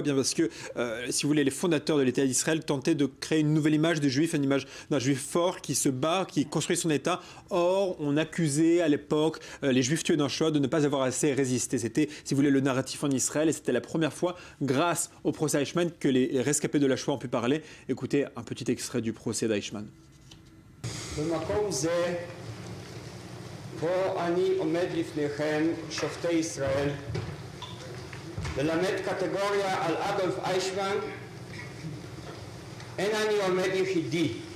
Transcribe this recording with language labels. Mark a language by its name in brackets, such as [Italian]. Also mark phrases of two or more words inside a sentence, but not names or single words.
[French] Bien parce que, si vous voulez, les fondateurs de l'État d'Israël tentaient de créer une nouvelle image du juif, une image d'un juif fort qui se bat, qui construit son État. Or, on accusait à l'époque les juifs tués dans le Shoah de ne pas avoir assez résisté. C'était, si vous voulez, le narratif en Israël. Et c'était la première fois, grâce au procès Eichmann, que les rescapés de la Shoah ont pu parler. Écoutez un petit extrait du procès d'Eichmann. [Hebrew] בו אני עומד לפניכם, שופטי ישראל, ללמד קטגוריה על אדולף אייכמן. אין אני עומד יחידי.